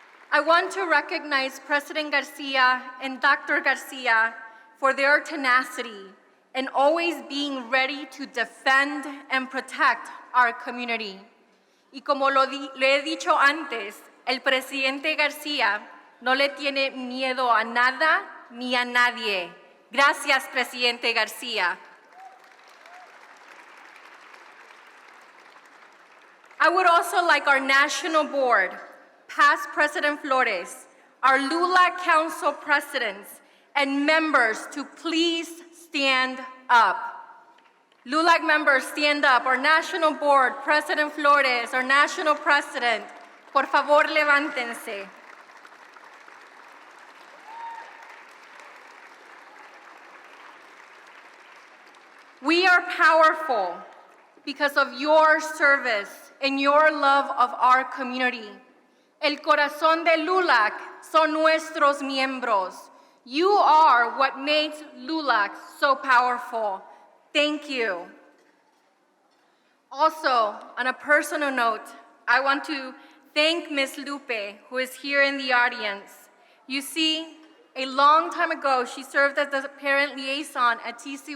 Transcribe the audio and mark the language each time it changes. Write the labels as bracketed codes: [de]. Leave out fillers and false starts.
[en] I want to recognize President Garcia and Dr. Garcia for their tenacity and always being ready to defend and protect our community. [es] Y como le he dicho antes, el presidente Garcia no le tiene miedo a nada ni a nadie. Gracias, Presidente Garcia. [en] I would also like our national board, past President Flores, our LULAC Council presidents, and members to please stand up. LULAC members, stand up. Our national board, President Flores, our national president, [es] por favor, levántense. [en] We are powerful because of your service and your love of our community. [es] El corazón de LULAC son nuestros miembros. [en] You are what makes LULAC so powerful. Thank you. Also, on a personal note, I want to thank Ms. Lupe, who is here in the audience. You see, a long time ago, she served as the parent liaison at T.C.